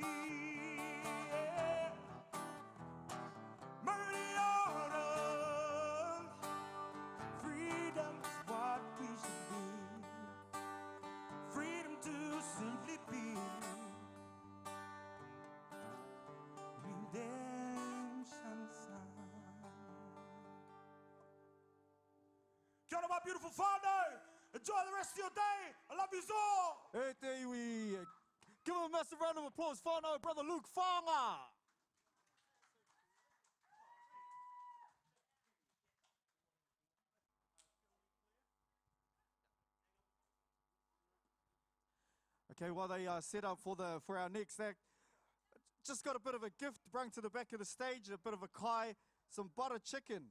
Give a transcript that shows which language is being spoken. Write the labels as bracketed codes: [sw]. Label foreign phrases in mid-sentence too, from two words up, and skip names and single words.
[en] Yeah. Murder order. Freedom is what we should be. Freedom to simply be. Redemption song. [mi] Kia ora, [en] my beautiful father. Enjoy the rest of your day. I love you all. [mi] Hey, te iwi. [en] Give him a massive round of applause, whānau, brother Luke Whanga. Okay, while they set up for our next act, just got a bit of a gift brought to the back of the stage, a bit of a kai, some butter chicken.